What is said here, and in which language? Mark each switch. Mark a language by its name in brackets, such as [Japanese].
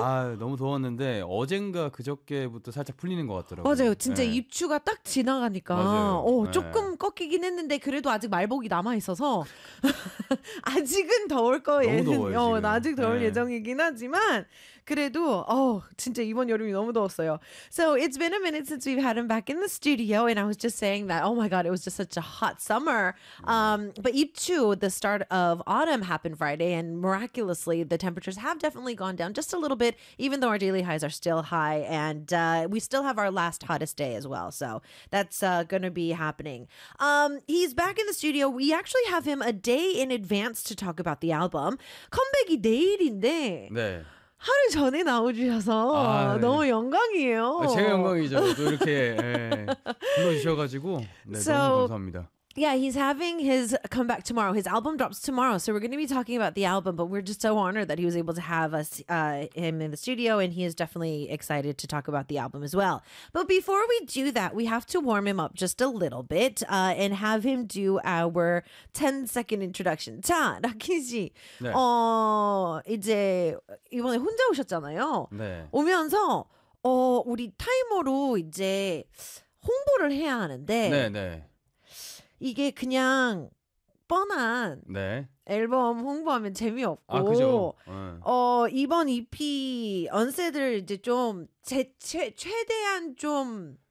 [Korean] 아, 너무 더웠는데 어젠가 그저께부터 살짝 풀리는 것 같더라고요. 맞아요. 진짜 네. 입추가 딱 지나가니까 맞아요. 조금 네. 꺾이긴 했는데 그래도 아직 말복이 남아있어서 아직은 더울 거예요. 너무 얘는. 더워요 지금. 아직 더울 네. 예정이긴 하지만 그래도 진짜 이번 여름이 너무 더웠어요. [English] So it's been a minute since we've had him back in the studio and I was just saying that oh my god it was just such a hot summer. But 입추 the start of autumn happened Friday and miraculously the temperatures have definitely gone down just a little bit even though our daily highs are still high and we still have our last hottest day as well. So that's gonna be happening. He's back in the studio. We actually have him a day in advance to talk about the album. [Korean] 컴백이 내일인데 네. 하루 전에 나오셔서 네. 너무 영광이에요. 제 영광이죠. 또 이렇게 불러주셔가지고 네, [English] so, [Korean] 너무 감사합니다. [English] Yeah, he's having his comeback tomorrow. His album drops tomorrow, so we're going to be talking about the album, but we're just so honored that he was able to have us, him in the studio, and he is definitely excited to talk about the album as well. But before we do that, we have to warm him up just a little bit and have him do our 10-second introduction. [Korean] 자, 라키지. 네. 이제 이번에 혼자 오셨잖아요. 네. 오면서 우리 타이머로 이제 홍보를 해야 하는데 네, 네. 이게 그냥 뻔한 네. 앨범 홍보하면 재미없고 이번 EP 언세들 이제 좀 최대한 좀